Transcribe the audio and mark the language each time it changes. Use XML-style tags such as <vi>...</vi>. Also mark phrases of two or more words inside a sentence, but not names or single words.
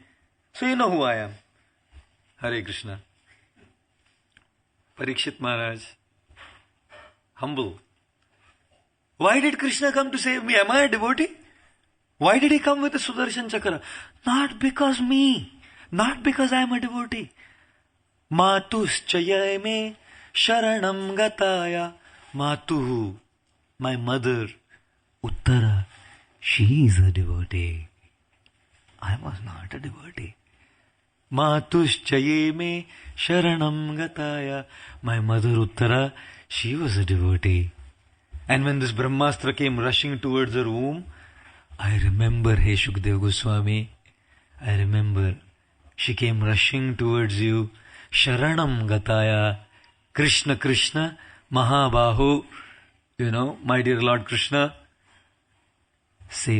<en>So you know who I am. Hare Krishna. Parikshit Maharaj, humble. Why did Krishna come to save me? Am I a devotee? Why did he come with a Sudarshan Chakra? Not because me. Not because I am a devotee.</en> <sa>Matuschaya me sharanam gataya.</sa> <en>Matuhu, my mother, Uttara, she is a devotee. I was not a devotee.</en> <sa>Matuschaya me sharanam gataya.</sa> <en>My mother Uttara, she was a devotee. And when this Brahmastra came rushing towards her womb, I remember, hey Shukdev Goswami, I remember, she came rushing towards you,</en> <sa>Sharanam Gataya, Krishna Krishna, Mahabahu,</sa> <en>my dear Lord Krishna, save.</en>